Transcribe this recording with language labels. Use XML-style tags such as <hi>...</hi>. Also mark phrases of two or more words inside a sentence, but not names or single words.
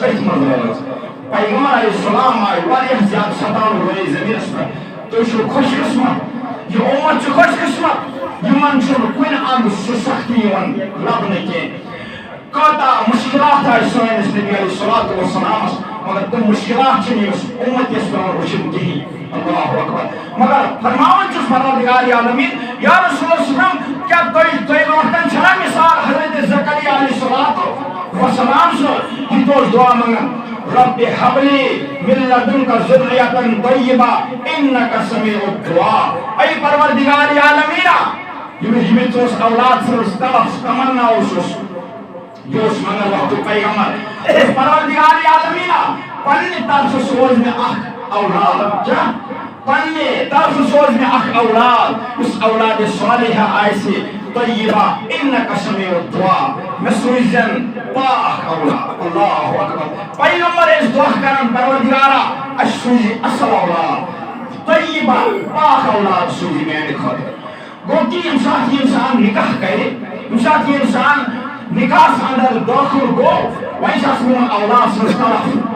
<ks>أتھۍ منٛز روزان پیغمبر</ks> <ar>علیہ السلام</ar> <ks>آیہِ واریاہ زیادٕ ستاونہٕ وٲلِس زٔمیٖنس پٮ۪ٹھ تُہۍ چھِو خۄش قسمت یہ اُمت چھِ خۄش قسمت یمن چھُنہٕ کُنہِ اندٕ سُہ سختی یِوان لبنہٕ کینٛہہ کۭژاہ مُشکلات آسہِ سٲنِس نبی علیہ السلامس مگر تِم مُشکلات چھِنہٕ ییٚمِس اُمتِس پیٚوان وٕچھِنۍ کِہیٖنۍ</ks> <ar>اللہ اکبر</ar> <ks>مگر فرماوان چھُس پروردگار عالمیٖن</ks> <ar>یا رسول اللہ</ar> <ks>کیا تُہۍ برونٛٹھ کن چھنا مثال حضرت زکریا</ks> <ar>علیہ السلام</ar> <ks>سُنٛد یہِ تہِ اوس دعا منگان</ks> <ar>رب هب لي من لدنك ذرية طيبة إنك سميع الدعاء</ar> <ks>أي پروردگار عالمیٖن ییٚمِس اوس اولاد سٕنٛز تمنا اوسُس یہِ اوس منگان وقتُک پیغمبر پروردگار عالمیٖن پننہِ طرفہٕ سوز مےٚ اکھ اولاد کیاہ پننہِ طرفہٕ سوز مےٚ اکھ اولاد یُس اولادِ صالحہ آسہِ</ks> <ar>طیبہ انک سمیع الدعاء</ar> <ks>مےٚ سوٗززٮ۪ن پاک اولاد</ks> <ar>اللہ اکبر</ar> <ks>پیغمبر ٲسۍ دعا کران پروردگارا اَسہِ سوٗزِ اصل اولاد طیبہ پاک اولاد سوٗزِ میانہِ خٲطرٕ گوٚو کہِ ییٚمہِ ساتہٕ یہِ اِنسان نکاح کرِ ییٚمہِ ساتہٕ یہِ اِنسان نکاحس اندر دٲخل گوٚو وۄنۍ چھِ آسان یِمن اولاد سٕنٛز طرف</ks>